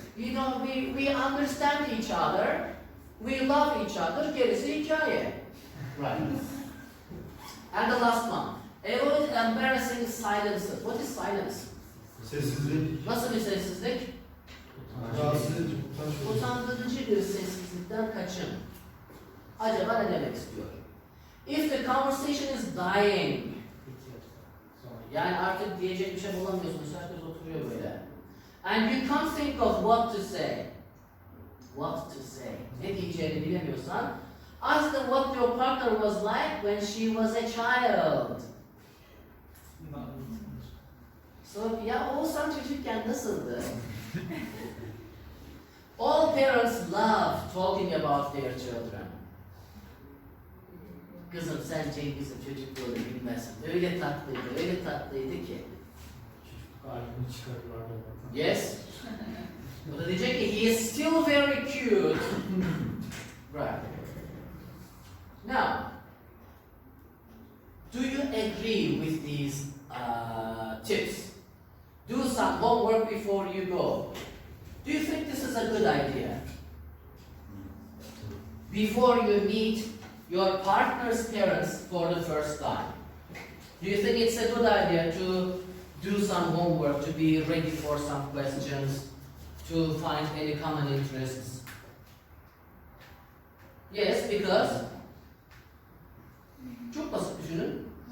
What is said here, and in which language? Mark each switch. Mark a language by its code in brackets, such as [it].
[en] You know, we understand each other. We love each other. [tr] Gerisi hikaye. [en] Right. And the last one. Avoid embarrassing silences. What is silence? [tr] Sessizlik. Nasıl bir sessizlik? Rahatsız edici. Utanç verici. Utandırıcı bir sessizlikten kaçın. Acaba ne demek istiyor? [en] If the conversation is dying, [tr] yani artık diyecek bir şey bulamıyorsunuz, herkes oturuyor böyle. [en] And you can't think of what to say. What to say? [tr] Ne diyeceğini bilemiyorsan, [en] ask them what your partner was like when she was a child. [tr] Sor, ya Oğuzhan çocukken nasıldı? [en] All parents love talking about their children. [tr] Kızım sen Cengiz'in çocukluğunu bilmezsin. Öyle tatlıydı ki. Çocukluk halini çıkarırlar da. [en] Yes. [tr] O da diyecek ki [en] he is still very cute. Right. Now, do you agree with these tips? Do some homework before you go. Do you think this is a good idea? Before you meet your partner's parents for the first time, do you think it's a good idea to do some homework, to be ready for some questions, to find any common interests? Yes, because [tr] çok basit düşünün.